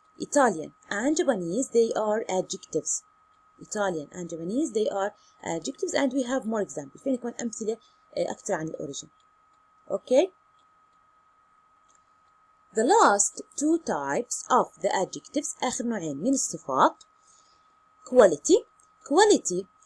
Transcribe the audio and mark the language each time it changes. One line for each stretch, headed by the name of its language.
English: Italian and Japanese, they are adjectives. Italian and Japanese, they are adjectives, and we have more examples.
Arabic: فين يكون أمثلة أكثر عن الأوريجين.
English: Okay? The last two types of the adjectives,
Arabic: آخر نوعين من الصفات.
English: Quality. Quality.